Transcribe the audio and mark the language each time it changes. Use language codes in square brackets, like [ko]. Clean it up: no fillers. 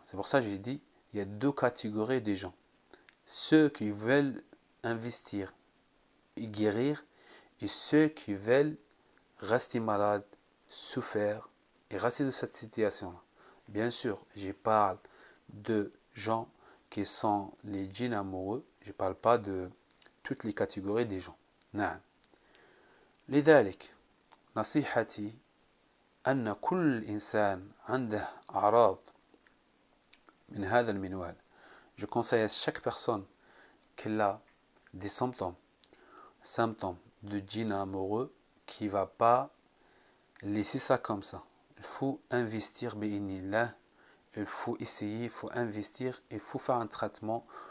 [fr] C'est pour ça que j'ai dit, il y a deux catégories de gens. Ceux qui veulent investir et guérir, et ceux qui veulent rester malades, souffrir et rester dans cette situation-là. Bien sûr, je parle de gens qui sont les djinns amoureux, je ne parle pas de toutes les catégories des gens. [ar] نعم. لذلك نصيحتي أن كل إنسان عنده أعراض من هذا المنوال. [fr] Je conseille à chaque personne qu'elle a des symptômes de djinn amoureux qui ne va pas laisser ça comme ça. Il faut investir, bi'inillah. Il faut essayer, il faut investir, il faut faire un traitement.